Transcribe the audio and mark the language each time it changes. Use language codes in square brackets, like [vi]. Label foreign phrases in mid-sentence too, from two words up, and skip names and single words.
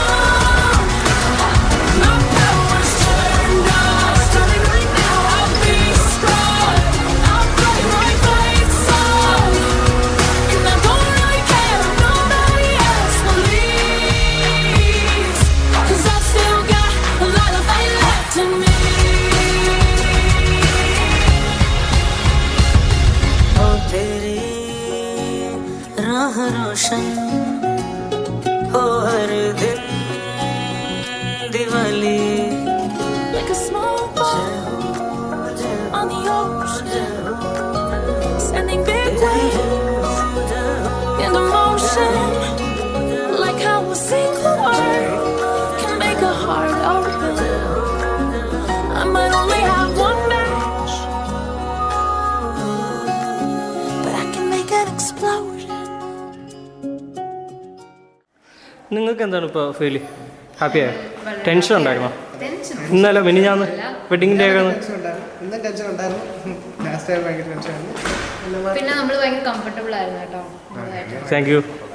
[en] My power's turned on. Starting right now, I'll be strong. I'll play my fight song. And I don't really care if nobody else believes. 'Cause I've still got a lot of fight left in me. [hi] हो तेरी राह रोशन हो हर दिन दिवाली. [en] Like a small boat on the ocean, sending big waves into motion. Like how a single word can make a heart open. I might only have one match, but I can make an explosion. [ml] നിങ്ങൾക്ക് എന്താണ് ഇപ്പോൾ ഫീൽ? ഹാപ്പിയായോ? ടെൻഷൻ ഉണ്ടായിരുന്നോ? ഇന്നലെ മിനിഞ്ഞാന്ന് [en] wedding day [ml] ഒക്കെ ഇന്നും ടെൻഷൻ ഉണ്ടായിരുന്നു. [en] last time [ml] ഭയങ്കര ടെൻഷനായിരുന്നു. പിന്നെ നമ്മൾ ഭയങ്കര കംഫർട്ടബിൾ ആയിരുന്നു കേട്ടോ. [en] Thank you.